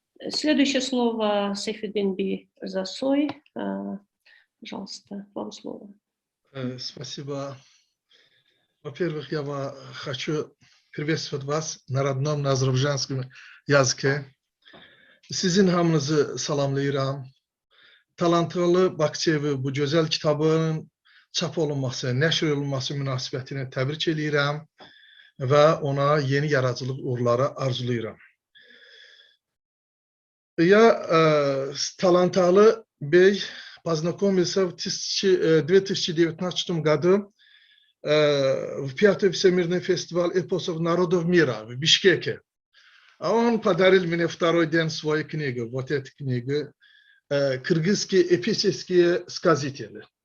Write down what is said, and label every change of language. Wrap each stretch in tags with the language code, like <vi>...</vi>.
<ru>Следующее слово Сейфеддин Би Засой. Пожалуйста, вам слово. Спасибо. Во-первых, я хочу приветствовать вас на родном, на азербайджанском языке.</ru> <az>Sizin hamınızı salamlayıram. Talantılı Bakçevi bu gözəl kitabın çap olunması, nəşr olunması münasibətini təbrik edirəm və ona yeni yaradıcılıq uğurları arzulayıram.</az> <ru>Я Таланталы Бей познакомился в 2019 году в 5-й Всемирный фестиваль эпосов народов мира в Бишкеке. А он подарил мне второй день свою книгу, вот эту книгу, «Кыргызские эпические сказители».</ru>